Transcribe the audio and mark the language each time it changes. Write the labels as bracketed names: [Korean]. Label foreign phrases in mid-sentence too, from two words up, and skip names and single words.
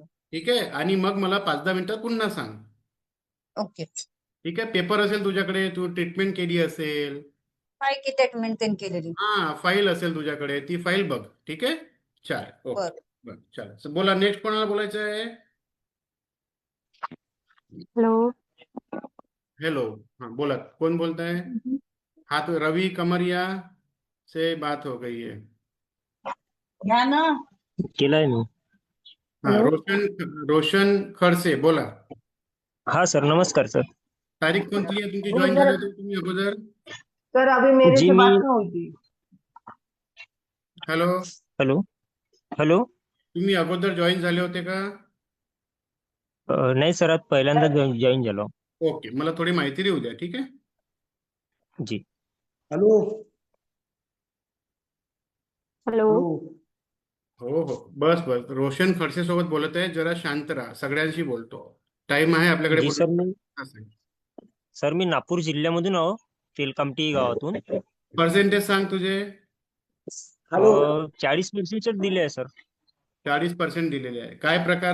[Marathi] ठीक आहे? आणि मग मला 5-10 मिनिटात पुन्हा सांग, ओके. ठीक आहे? पेपर असेल तुझ्याकडे, तू ट्रीटमेंट केली असेल, काय की ट्रीटमेंट त्यांनी केलेली. हा, फाईल असेल तुझ्याकडे, ती फाईल बघ, ठीक आहे? चालेल, ओके, बर. बरं, चालेल. बोला, नेक्स्ट कोणाला बोलायचं आहे? हेलो. [Hindi] हेलो, हाँ बोला, कौन बोलता है? हाँ, तो रवि कमरिया से बात हो गई है. [Marathi] केलाय मी. हाँ, रोशन खडसे बोला. हा सर, नमस्कार सर. तारीख कोणती आहे तुमची? जॉईन झाले होते तुम्ही अगोदर? [Hindi] सर अभी मेरे जी से मी बात नहीं हुई थी. [Marathi] हॅलो, हॅलो हॅलो. तुम्ही अगोदर जॉईन झाले होते का? नाही सर, आज पहिल्यांदा जॉईन झालो. ओके, मला थोडी माहिती देऊ द्या, ठीक आहे? जी. हेलो. हेलो. हो हो, बस बस, रोशन खडसे सोबत बोलत आहे. जरा शांत राहा, सगळ्यांशी बोलतो, टाइम आहे आपल्याकडे जी सर, मी बोलण्याचा. नागपूर जिल्ह्यामधून आहो, तेलकामटी गावातून. पर्सेंटेज सांग तुझे. 40% दिले आहे सर. 40% दिलेले आहे. काय प्रकार